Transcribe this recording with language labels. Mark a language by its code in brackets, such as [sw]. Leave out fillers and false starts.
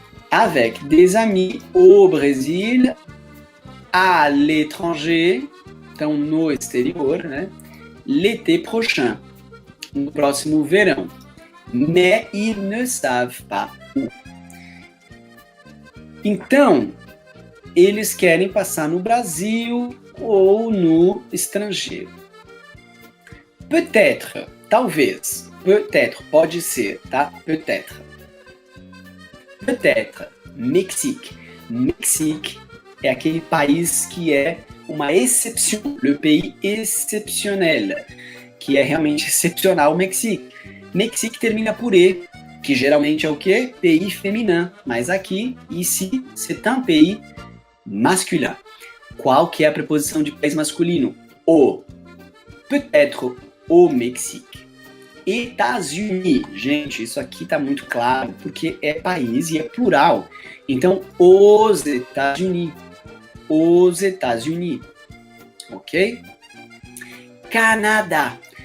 [fr] Avec des amis au Brésil, à l'étranger, [pt] então no exterior, né? [fr] L'été prochain, [pt] no próximo verão. [fr] Mais ils ne savent pas où. [pt] Então, eles querem passar no Brasil ou no estrangeiro. [fr] Peut-être, [pt] talvez. Peut-être, pode ser, tá? Peut-être. [fr] Peut-être, Mexique. [pt] Mexique é aquele país que é uma excepção, [fr] le pays exceptionnel, [pt] que é realmente excepcional, o Mexique. Mexique termina por E, que geralmente é o quê? [fr] Pays féminin. [pt] Mas aqui, [fr] ici, c'est un pays masculin. [pt] Qual que é a preposição de país masculino? O. [fr] Peut-être au Mexique. [pt] États-Unis. Gente, isso aqui tá muito claro, porque é país e é plural. Então, os États-Unis. Os États-Unis. Ok? Canadá.